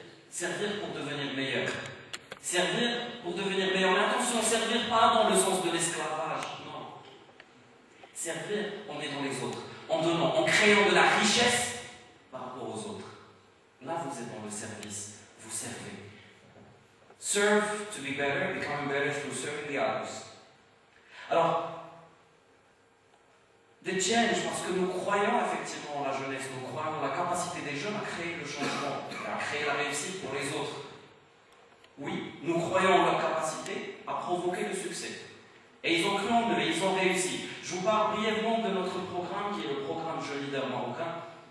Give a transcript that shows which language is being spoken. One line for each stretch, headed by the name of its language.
French: Servir pour devenir meilleur. Servir pour devenir meilleur. Mais attention, servir pas dans le sens de l'esclavage, non. Servir en aidant les autres, en donnant, en créant de la richesse par rapport aux autres. Là, vous êtes dans le service, vous servez.
English: Serve to be better, becoming better through serving the others.
French: Alors, des change, parce que nous croyons effectivement en la jeunesse, nous croyons en la capacité des jeunes à créer le changement, à créer la réussite pour les autres. Oui, nous croyons en leur capacité à provoquer le succès. Et ils ont cru en eux, et ils ont réussi. Je vous parle brièvement de notre programme, qui est le programme Jeune Leader Marocain.